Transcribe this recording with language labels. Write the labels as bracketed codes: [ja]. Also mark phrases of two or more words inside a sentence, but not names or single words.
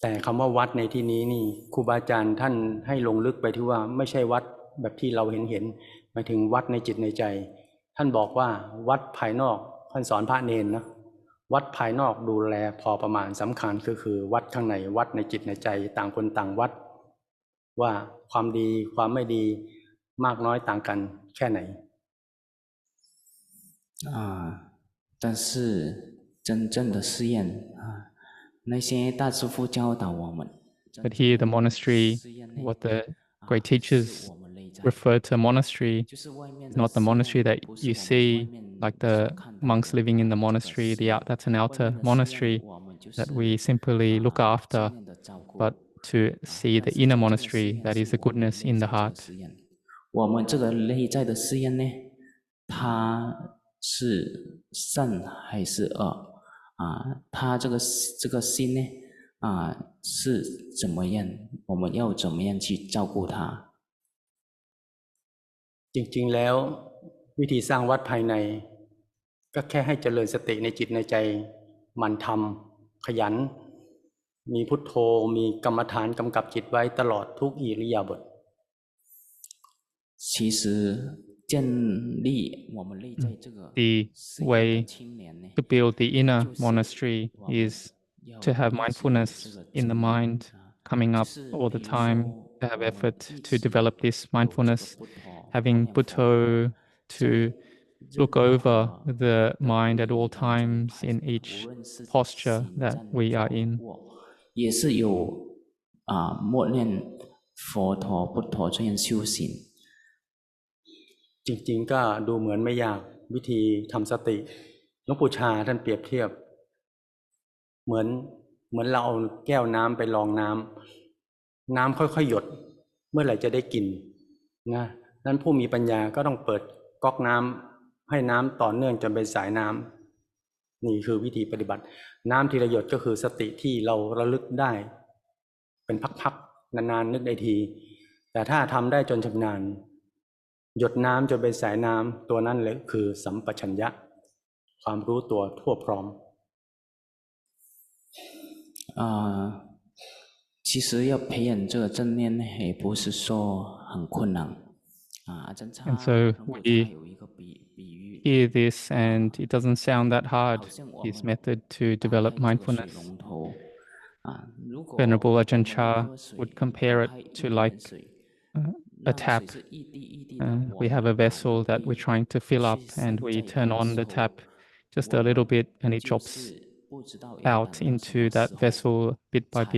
[th] แต่คำว่าวัดในที่นี้นี่ครูบาอาจารย์ท่านให้ลงลึกไปที่ว่าไม่ใช่วัดแบบที่เราเห็นหมายถึงวัดในจิตในใจท่านบอกว่าวัดภายนอกท่านสอนพระเนรนะวัดภายนอกดูแลพอประมาณสำคัญคือวัดข้างในวัดในจิตในใจต่างคนต่างวัดว่าความดีความไม่ดีมากน้อยต่างกันแค่ไหน [zh] 但是真正的试验那些大师父教导我们 [en] But here, the monastery, what the great teachers refer to a monastery, is not the monastery that you see, like the monks living in the monastery, that's an outer monastery that we simply look after, but to see the inner monastery, that is the goodness in the heart. [zh] 我们这个内在的试验呢，它是善还是恶它这个心呢是怎么样？我们要怎么样去照顾它？ [th] จริงๆแล้ววิธีสร้างวัดภายในก็แค่ให้เจริญสติในจิตในใจมันทำขยันมีพุทโธมีกรรมฐานกำกับจิตไว้ตลอดทุกอิริยาบถ [zh] 其实建立我们内在这个 [en] The way to build the inner monastery is to have mindfulness in the mind coming up all the time, to have effort to develop this mindfulness, having Buddho to look over the mind at all times in each posture that we are in. [zh] 也是有默念佛陀、布陀这样修行。 [th] จริงๆก็ดูเหมือนไม่ยากวิธีทำสติหลวงปู่ชาท่านเปรียบเทียบเหมือนเราเอาแก้วน้ำไป รองน้ำค่อยๆหยดเมื่อไหร่จะได้กินนะนั้นผู้มีปัญญาก็ต้องเปิดก๊อกน้ำให้น้ำต่อเนื่องจนเป็นสายน้ำนี่คือวิธีปฏิบัติน้ำทีละหยดก็คือสติที่เราระลึกได้เป็นพักๆนานๆนึกได้ทีแต่ถ้าทำได้จนชำนาญหยดน้ำจนเป็นสายน้ำตัวนั้นเลยคือสัมปชัญญะความรู้ตัวทั่วพร้อม [zh] 其实要培养这个正念呢，也不是说很困难 [en] And so we hear this, and it doesn't sound that hard, his method to develop mindfulness. Venerable Ajahn Chah would compare it to like a tap. We have a vessel that we're trying to fill up, and we turn on the tap just a little bit, and it drops out into that vessel bit by bit.